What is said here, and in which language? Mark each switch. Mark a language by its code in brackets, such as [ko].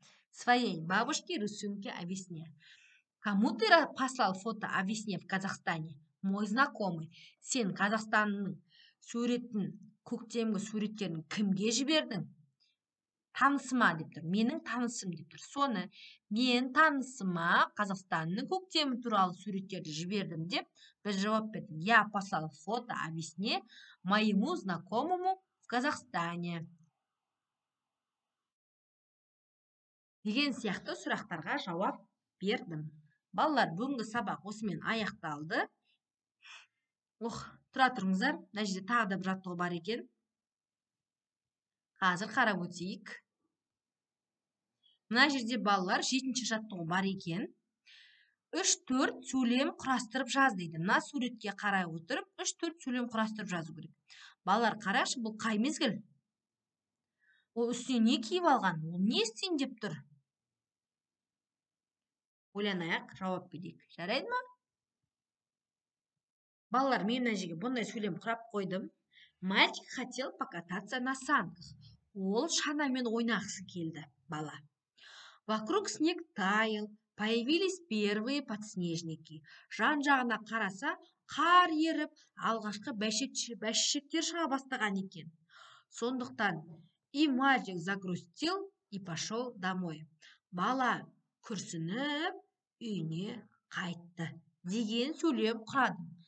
[ru] Своей бабушке рисунки о весне. Кому ты послал фото о весне в Казахстане? Мой знакомый. [kk] Сен Қазақстанның суретін, көктемгі суреттерін кімге жібердің? Танысыма деп тұр. Менің танысым деп тұр. Соны мен танысыма Қазақстанның көктемі туралы суреттерді жібердім деп біз жауап бердік. [ru] Я послал фото о весне моему знакомому в Казахстане. [kk] Деген сияқты сұрақтарға жауап бердім. Балалар, бүгінгі сабақ осымен аяқталды. Тұра тұрыңыздар. Мына жерде тағы да бір жаттығу бар екен. Қазір қарап өтейік. Мына жерде балалар 7-ші жаттығу бар екен. 3-4 сөйлем құрастырып жаз дейді. Мына суретке қарай отырып 3-4 сөйлем құрастырып жазу керек. Балалар, қарашы, бұл қай мезгіл? Ол үстіне не киіп алған? Ол не істейін деп тұр? Ойланайық, жауап берейік. Жарайды ма? Балалар, мен мына жерге бұндай сөйлем құрап қойдым. [ru] Мальчик хотел покататься на санках. [kk] Ол шанамен ойнақысы келді, бала. [ru] Вокруг снег таял, появились первые подснежники. [kk] Жан-жағына қараса, қар еріп, алғашқы бәйшектер шыға бастаған екен. Сондықтан [ru] и мальчик загрустил и пошел домой. [kk] Бала күрсініп, үйіне қайтты деген сөйлем құрадым.